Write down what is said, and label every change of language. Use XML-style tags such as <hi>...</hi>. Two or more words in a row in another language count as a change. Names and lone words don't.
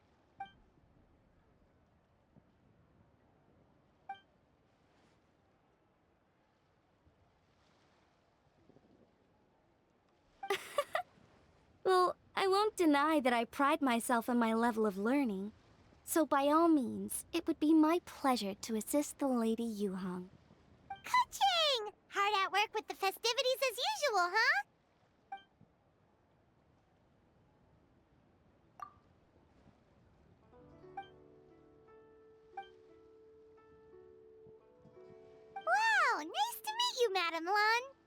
<en>Well, I won't deny that I pride myself on my level of learning. So by all means, it would be my pleasure to assist the Lady Yuhong. Ka-ching! Hard at work with the festivities as usual, huh? Wow, nice to meet you, Madam Lun.</en>